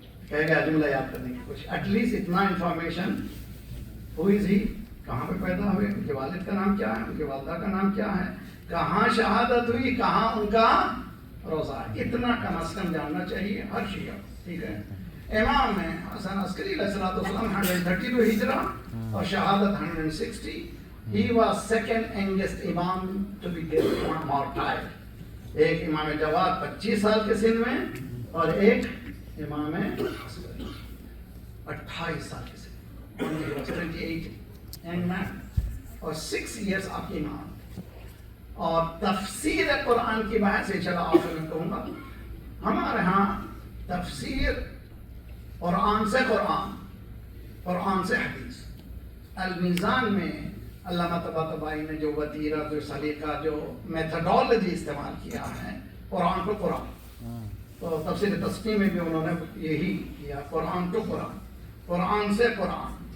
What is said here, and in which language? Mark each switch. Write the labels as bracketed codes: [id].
[hi] कहेगा जुमला याद करने की कोशिश, एटलीस्ट इतना इंफॉर्मेशन, [en] who is he, [hi] कहाँ पे पैदा हुए, उनके वालिद का नाम क्या है, उनके वालदा का नाम क्या है, कहाँ शहादत हुई, कहाँ उनका रोजा, इतना कम अज कम जानना चाहिए हर शिया। ठीक है। इमाम है हसन अस्करी अलैहिस्सलाम 132 हिजरा और शहादत 160। [en] He was second youngest imam to be given martyred। [hi] एक इमाम जवाद 25 साल के सिन में और एक इमाम अस्करी 28 साल के सिन में। [en] He was 28 young man [hi] और [en] 6 years of imam। [hi] और तफसीर कुरान की बहस इंशाअल्लाह आखिर में कहूँगा। हमारे यहाँ तफसीर कुरान से कुरान, कुरान से हदीस, अल-मीज़ान में अल्लामा तबातबाई ने जो वतीरा, जो सलीका, जो मेथडोलॉजी इस्तेमाल किया है, कुरान को कुरान, तो तफसीर तस्मी में भी उन्होंने यही किया, कुरान टू कुरान, कुरान से कुरान।